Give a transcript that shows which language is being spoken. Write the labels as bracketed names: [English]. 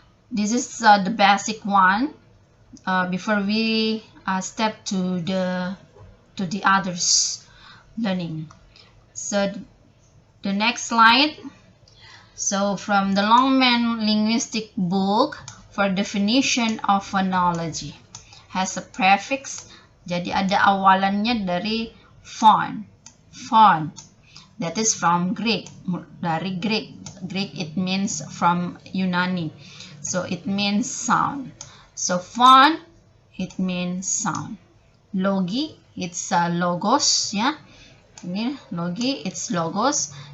[English] This is the basic one before we step to the others learning. So the next slide. So from the Longman Linguistic Book for definition of phonology has a prefix. [Indonesian] Jadi ada awalannya dari phone. [English] Phone. That is from Greek. [Indonesian] Dari [English] Greek. Greek it means from Yunani. So it means sound. So phone it means sound. Logi it's logos, ya. Ini logi it's logos.